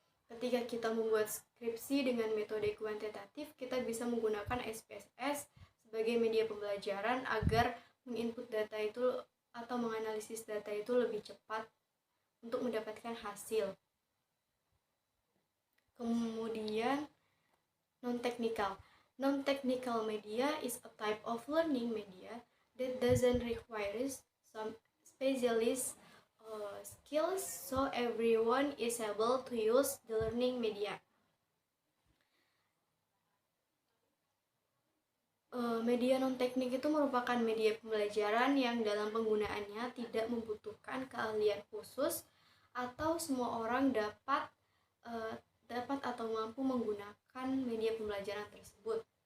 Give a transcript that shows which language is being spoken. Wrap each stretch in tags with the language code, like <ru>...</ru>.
<id>Ketika kita membuat skripsi dengan metode kuantitatif, kita bisa menggunakan SPSS sebagai media pembelajaran agar menginput data itu atau menganalisis data itu lebih cepat untuk mendapatkan hasil. Kemudian non-technical.</id> <en>Non-technical media is a type of learning media that doesn't require some specialist skills, so everyone is able to use the learning media.</en> <id>Media non-teknik itu merupakan media pembelajaran yang dalam penggunaannya tidak membutuhkan keahlian khusus atau semua orang dapat atau mampu menggunakan media pembelajaran tersebut.</id>